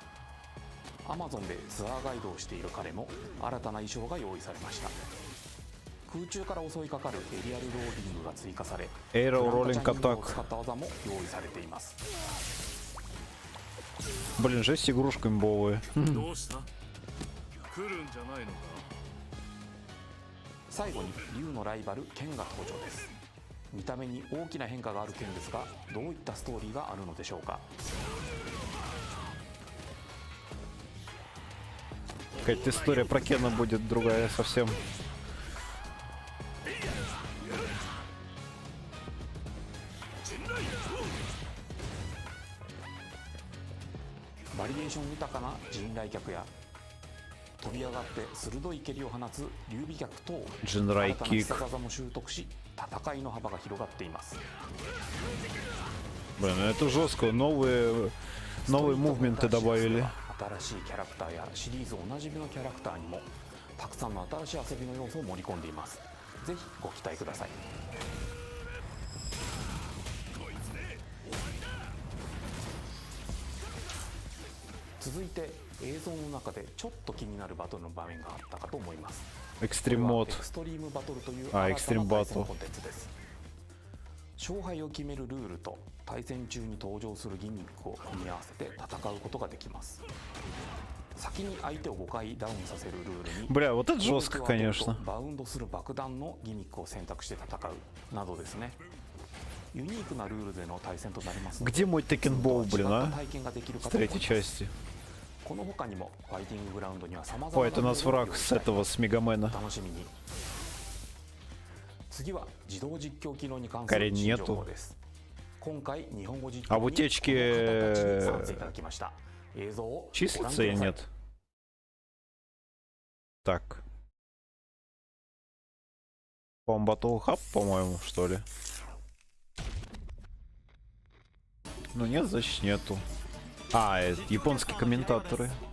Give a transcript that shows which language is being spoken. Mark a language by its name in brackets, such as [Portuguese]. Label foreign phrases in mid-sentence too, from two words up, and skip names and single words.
[Japanese] アマゾンでツアーガイドをしている彼も新たな衣装が用意されました。空中から襲いかかるエリアルローリングが追加され、エロローリングアタックを使った技も用意されています。 [Russian] Блин, жесть, игрушка имбовая. [Japanese] どうした？来るんじゃないのか？最後に竜のライバル剣が登場です。見た目に大きな変化がある剣ですが、どういったストーリーがあるのでしょうか。 [Russian] Какая-то история про Кена будет другая совсем. [Japanese] バリエーション豊かな陣雷脚や飛び上がって鋭い蹴りを放つ劉備脚等新たな必殺技も習得し戦いの幅が広がっています。 [Russian] Блин, это жестко. Новые мувменты добавили. [Japanese] 新しいキャラクターやシリーズおなじみのキャラクターにもたくさんの新しい遊びの要素を盛り込んでいます。ぜひご期待ください。続いて映像の中でちょっと気になるバトルの場面があったかと思います。エクストリームモード。エクストリームバトルというエクストリームバトルコンテンツです。勝敗を決めるルールと対戦中に登場するギミックを組み合わせて戦うことができます。先に相手を5回ダウンさせるルールに [Russian] Бля, вот это жестко, конечно. [Japanese] バウンドする爆弾のギミックを選択して戦うなどですね。ユニークなルールでの対戦となります。 [Russian] Где мой Tekken Ball, блин, а? С третьей части. [Japanese] この他にもファイティンググラウンドには様々な [Russian] Ой, это у нас враг с этого, с Мегамена. [Japanese] 楽しみに。次は自動実況機能に関する新情報です。今回日本語実況にこの方たちに参戦いただきました。映像をご覧ください。 [Russian] Числится или нет? Так. Battle Hub, по-моему, что ли? Ну нет, значит нету. А, это японские комментаторы.